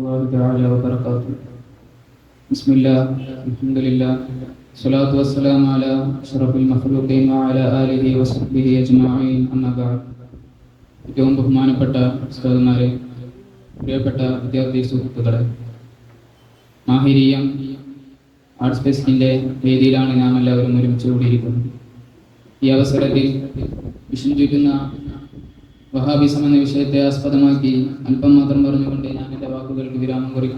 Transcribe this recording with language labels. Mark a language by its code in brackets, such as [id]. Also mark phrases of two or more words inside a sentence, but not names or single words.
[ar] تعالى وبركاته. بسم الله الحمد لله الصلاة والسلام على أشرف المخلوقين وعلى آله وصحبه أجمعين أما بعد. [ml] ഏറ്റവും ബഹുമാനപ്പെട്ട ഉസ്താദുമാരെ, പ്രിയപ്പെട്ട വിദ്യാർത്ഥി സുഹൃത്തുക്കളെ, മാഹിരിയം ആർട്സ് ഫെസ്റ്റിൻ്റെ വേദിയിലാണ് നാം എല്ലാവരും ഒരുമിച്ച് കൂടിയിരിക്കുന്നത്. ഈ അവസരത്തിൽ വിഷയം ചുറ്റുന്ന വഹാബിസം എന്ന വിഷയത്തെ ആസ്പദമാക്കി അല്പം മാത്രം പറഞ്ഞുകൊണ്ട് ഞാൻ എൻ്റെ വാക്കുകൾക്ക് വിരാമം കുറിക്കാം.